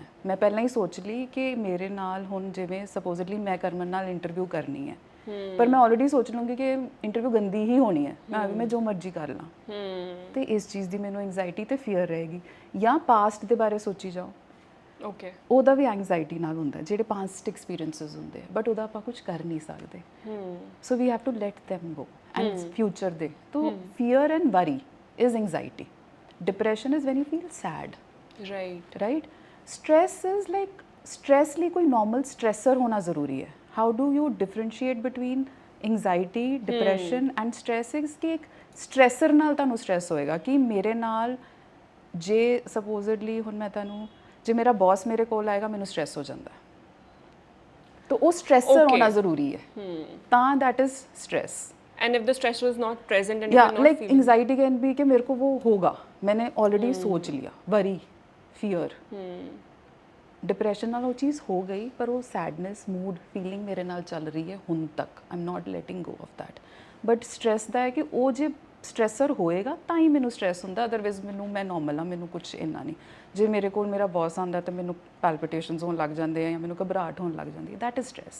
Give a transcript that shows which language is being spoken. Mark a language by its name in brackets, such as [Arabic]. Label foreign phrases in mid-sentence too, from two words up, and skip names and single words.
[Punjabi] ਮੈਂ ਪਹਿਲਾਂ ਹੀ ਸੋਚ ਲਈ ਕਿ ਮੇਰੇ ਨਾਲ ਹੁਣ ਜਿਵੇਂ ਸਪੋਜ਼ਲੀ ਮੈਂ ਕਰਮਨ ਨਾਲ ਇੰਟਰਵਿਊ ਕਰਨੀ ਹੈ, ਪਰ ਮੈਂ ਆਲਰੇਡੀ ਸੋਚ ਲੂੰਗੀ ਕਿ ਇੰਟਰਵਿਊ ਗੰਦੀ ਹੀ ਹੋਣੀ ਹੈ, ਮੈਂ ਜੋ ਮਰਜ਼ੀ ਕਰ ਲਾਂ, ਤੇ ਇਸ ਚੀਜ਼ ਦੀ ਮੈਨੂੰ ਐਂਗਜ਼ਾਈਟੀ ਤੇ ਫੀਅਰ ਰਹੇਗੀ। ਜਾਂ ਪਾਸਟ ਦੇ ਬਾਰੇ ਸੋਚੀ ਜਾਓ, ਓਕੇ, ਉਹਦਾ ਵੀ ਐਂਗਜ਼ਾਈਟੀ ਨਾਲ ਹੁੰਦਾ, ਜਿਹੜੇ [English] past experiences [Punjabi] ਹੁੰਦੇ, ਬਟ ਉਹਦਾ ਆਪਾਂ ਕੁਝ ਕਰ ਨਹੀਂ ਸਕਦੇ, [English] so we have to let them go and future [Punjabi] ਦੇ, ਤੋ [English] fear and worry is anxiety. Depression is when you feel sad, right? Stress is like, stress [Punjabi] ਲਈ ਕੋਈ [English] normal stressor [Punjabi] ਹੋਣਾ ਜ਼ਰੂਰੀ ਹੈ। [English] How do you differentiate between anxiety, depression and stress? [Punjabi] is ਕਿ ਇੱਕ stressor ਨਾਲ ਤੁਹਾਨੂੰ stress ਹੋਏਗਾ ਕਿ ਮੇਰੇ ਨਾਲ ਜੇ supposedly ਹੁਣ ਮੈਂ ਤੁਹਾਨੂੰ, ਜੇ ਮੇਰਾ ਬੌਸ ਮੇਰੇ ਕੋਲ ਆਏਗਾ ਮੈਨੂੰ stress ਹੋ ਜਾਂਦਾ, ਤਾਂ ਉਹ stressor ਹੋਣਾ ਜ਼ਰੂਰੀ ਹੈ, ਤਾਂ [English] that is stress. And if the stressor is not present and yeah, you're not like feeling, anxiety can be [Hindi] कि मेरे को वो होगा, मैंने already सोच लिया, [English] worry, fear. [Punjabi] डिप्रेशन ਨਾਲ ਉਹ ਚੀਜ਼ ਹੋ ਗਈ, ਪਰ ਉਹ [English] sadness, mood, feeling [Punjabi] ਮੇਰੇ ਨਾਲ ਚੱਲ ਰਹੀ ਹੈ ਹੁਣ ਤੱਕ, [English] I am not letting go of that. [Punjabi] ਬਟ ਸਟ੍ਰੈਸ ਦਾ ਹੈ ਕਿ ਉਹ ਜੇ ਸਟ੍ਰੈਸਰ ਹੋਏਗਾ ਤਾਂ ਹੀ ਮੈਨੂੰ ਸਟ੍ਰੈਸ ਹੁੰਦਾ, ਅਦਰਵਾਈਜ਼ ਮੈਨੂੰ, ਮੈਂ ਨਾਰਮਲ ਹਾਂ, ਮੈਨੂੰ ਕੁਝ ਇੰਨਾ ਨਹੀਂ। ਜੇ ਮੇਰੇ ਕੋਲ ਮੇਰਾ ਬੌਸ ਆਉਂਦਾ ਤਾਂ ਮੈਨੂੰ ਪੈਲਪੀਟੇਸ਼ਨਸ ਹੋਣ ਲੱਗ ਜਾਂਦੇ ਆ ਜਾਂ ਮੈਨੂੰ ਘਬਰਾਹਟ ਹੋਣ ਲੱਗ ਜਾਂਦੀ ਹੈ, [English] that is stress.